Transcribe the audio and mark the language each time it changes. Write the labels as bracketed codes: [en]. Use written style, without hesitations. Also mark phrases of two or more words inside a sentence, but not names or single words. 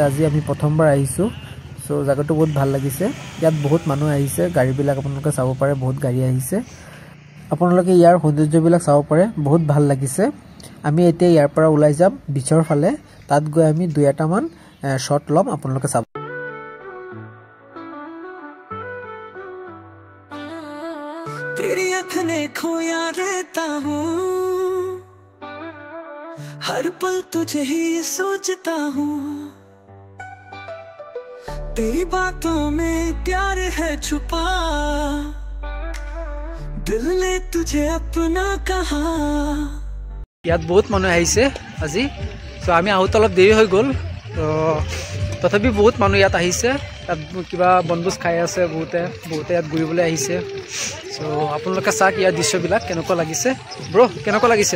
[as] আজি আমি প্ৰথমবাৰ আহিছো. So জায়গাটো বহুত ভাল লাগিছে. ইয়াত বহুত মানুহ আহিছে. গাড়ীবিলাক আপোনালোকে চাব পাৰে বহুত গাড়ী আহিছে. আপোনালোকে ইয়াৰ সৌন্দৰ্যবিলাক চাব পাৰে বহুত ভাল লাগিছে. আমি এতিয়া ইয়াৰ পৰা ওলাই যাম বিচৰ ফালে. তাত গৈ আমি দুই এটা মান শট লম আপোনালোকে চাব. [hi] तेरी आँख ने खोया रहता हूँ, हर पल तुझे ही सोचता हूँ. तेरी बातों में प्यार है छुपा, दिल ने तुझे अपना कहा. [as] ইয়াত বহুত মানুহ আহিছে আজি. সো আমি আহোতে অলপ দেৰি হৈ গল. তো তথাপি বহুত মানুহ ইয়াত আহিছে. তাত কিবা বনভোজ খাই আছে বহুতে ইয়াত ঘূৰিবলৈ আহিছে. সো আপোনালোকে চাওক ইয়াৰ দৃশ্যবিলাক কেনেকুৱা লাগিছে. ব্ৰ কেনেকুৱা লাগিছে?